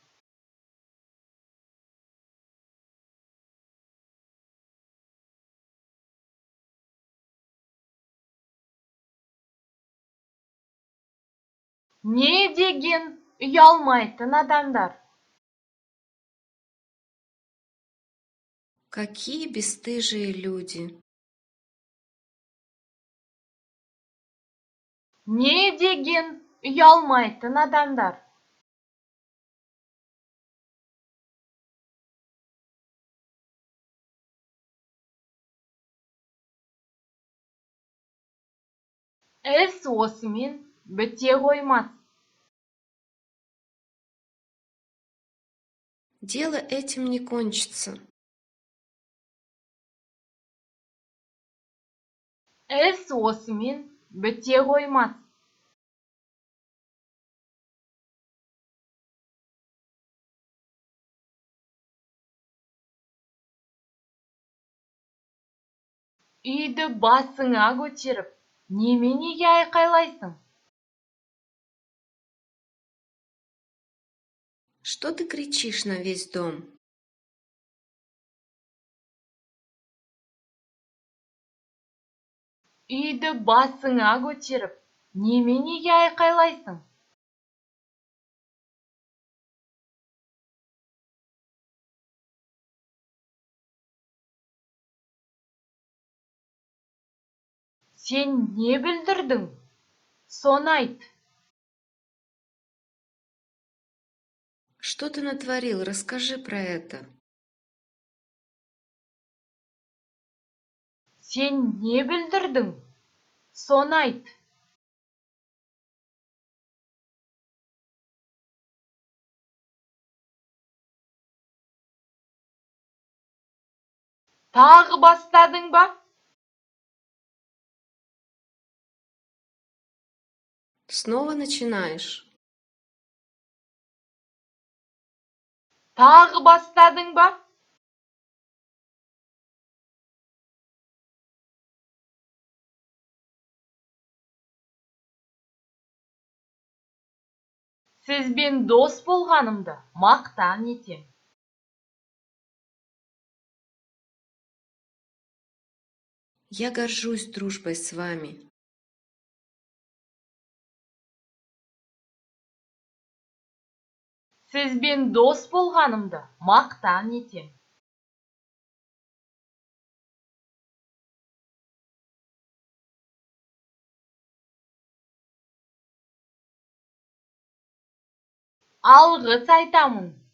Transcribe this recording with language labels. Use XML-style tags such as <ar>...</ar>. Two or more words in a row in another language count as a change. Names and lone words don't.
<kk>Не деген ұялмайтын адамдар.</kk> <ru>Какие бесстыжие люди.</ru> <kk>Не деген ұялмайтын адамдар. Іс осымен біте қоймас.</kk> <ru>Дело этим не кончится.</ru> <kk>Іс осымен біте қоймас. Үйді басыңа көтеріп, неменеге айқайлайсың?</kk> <ru>Что ты кричишь на весь дом?</ru> <kk>Үйді басыңа көтеріп, неменеге айқайлайсың? Сен не бүлдірдің? Соны айт.</kk> <ru>Что ты натворил? Расскажи про это.</ru> <kk>Сен не бүлдірдің? Соны айт. Тағы бастадың ба?</kk> <ru>Снова начинаешь.</ru> <kk>Тағы бастадың ба? Сізбен дос болғанымды мақтан етем.</kk> <ru>Я горжусь дружбой с вами.</ru> <kk>Сізбен дос болғанымды мақтан етем. Алғыс айтамын.</kk>